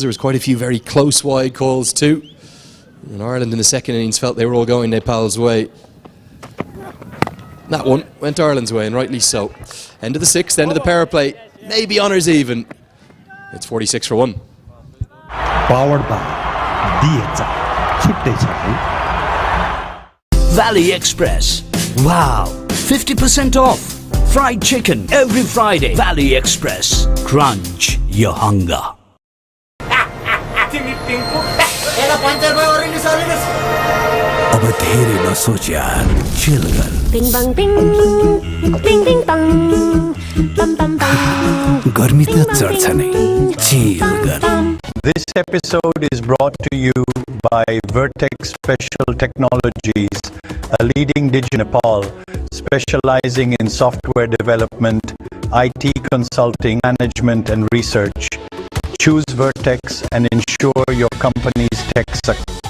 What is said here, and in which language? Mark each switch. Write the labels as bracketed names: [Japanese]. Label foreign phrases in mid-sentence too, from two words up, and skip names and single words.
[English] There was quite a few very close wide calls too. And Ireland in the second innings felt they were all going Nepal's way. That one went Ireland's way, and rightly so. End of the sixth, end of the power play. Maybe honours even. It's 46 for 1. Powered by DHI. [Nepali] छुट्टै छ है. [English] Valley Express. Wow, 50% off. Fried chicken every Friday. Valley Express. Crunch your hunger. [Nepali] अब धेरै नसोच यार, chill गर. Bing bang bing, ding ding bang, bam bam bam. गर्मी त चढ्छ नै, chill गर. [English] This episode is brought to you by Vertex Special Technologies, a leading digital Nepal specializing in software development, IT consulting, management and research. Choose Vertex and ensure your company's tech success.